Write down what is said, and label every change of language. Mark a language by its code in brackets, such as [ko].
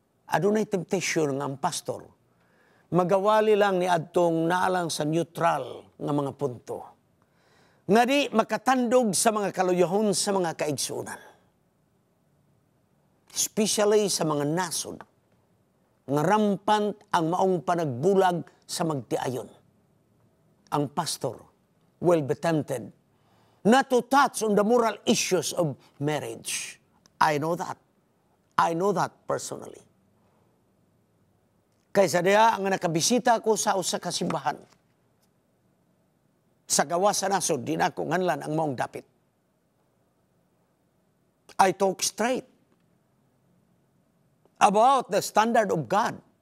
[ceb] Adunay temptation nga ang pastor magawali lang ni adtong naalang sa neutral nga mga punto. Nga di makatandog sa mga kaluyahon sa mga kaigsunan. Especially sa mga nasod nga rampant ang maong panagbulag sa magtiayon. [en] Ang pastor will be tempted not to touch on the moral issues of marriage. I know that. I know that personally. [ceb] Kaysa diha ang nakabisita ko sa usa ka simbahan. Sa gawas sa nasod, di na ko nganlan ang maong dapit. [en] I talk straight about the standard of God.